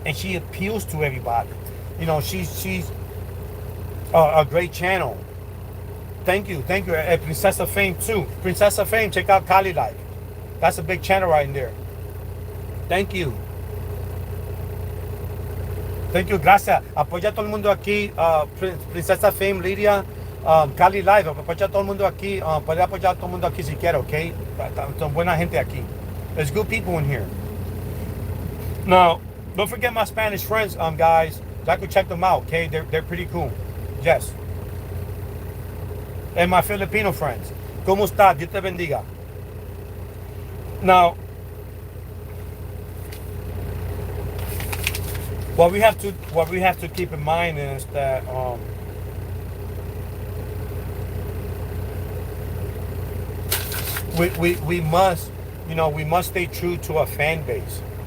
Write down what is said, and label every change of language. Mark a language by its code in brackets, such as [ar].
[en] And she appeals to everybody. You know, she's a great channel. Thank you. Princess of Fame too. Princess of Fame, check out Kali Life. That's a big channel right in there. Thank you. Thank you, [es] gracias. Apoya a todo el mundo aquí. Princesa Fame, Lidia, Cali Live. Apoya a todo el mundo aquí. Puede apoyar a todo el mundo aquí si quiere, ¿ok? Son buena gente aquí. [en] There's good people in here. Now, don't forget my Spanish friends, guys. I could check them out, okay? They're pretty cool. Yes. And my Filipino friends. [es] ¿Cómo está? Dios te bendiga. [en] Now, what we have to keep in mind is that we must, we must stay true to our fan base.